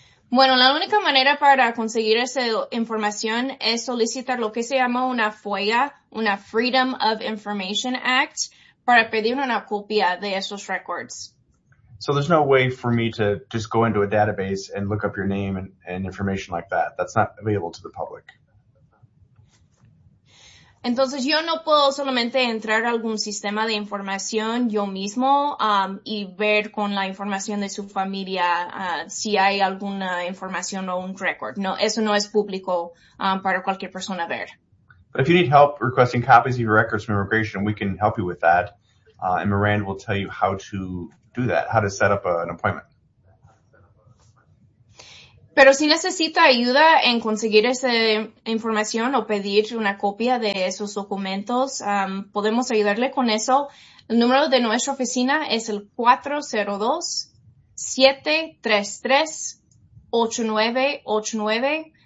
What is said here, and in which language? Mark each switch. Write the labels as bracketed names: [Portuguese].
[Spanish] Bueno, la única manera para conseguir esa información es solicitar lo que se llama una FOIA, una Freedom of Information Act, para pedir una copia de esos records. [English] So there's no way for me to just go into a database and look up your name and information like that. That's not available to the public. [Spanish] Entonces, yo no puedo solamente entrar a algún sistema de información yo mismo y ver con la información de su familia si hay alguna información o un record. No, eso no es público para cualquier persona ver. [English] But if you need help requesting copies of your records from immigration, we can help you with that. And Miranda will tell you how to do that, how to set up an appointment. [Spanish] Pero si necesita ayuda en conseguir esa información o pedir una copia de esos documentos, podemos ayudarle con eso. El número de nuestra oficina es el 402-733-8989.